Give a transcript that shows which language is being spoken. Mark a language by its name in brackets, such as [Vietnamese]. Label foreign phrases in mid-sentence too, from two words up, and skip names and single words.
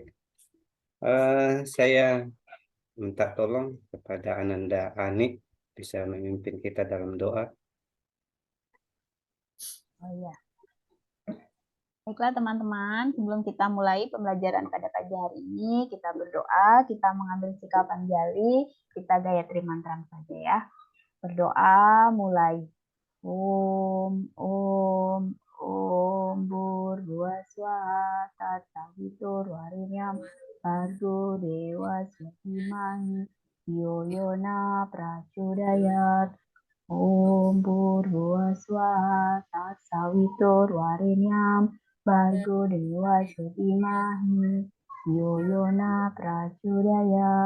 [Indonesian] Saya minta tolong kepada Ananda Ani bisa memimpin kita dalam doa. Oh iya. Baiklah teman-teman, sebelum kita mulai pembelajaran pada pagi hari ini, kita berdoa, kita mengambil sikap anjali, kita gayatri mantra saja ya. Berdoa mulai. [Sanskrit] ॐ, ॐ, ॐ, भूर्भुवःस्वः, तत्सवितुर् वरेण्यं, भर्गो देवस्य धीमहि, यो योनः प्रचोदयात्. ॐ भूर्भुवःस्वः, तत्सवितुर् वरेण्यं, भर्गो देवस्य धीमहि, यो योनः प्रचोदयात्.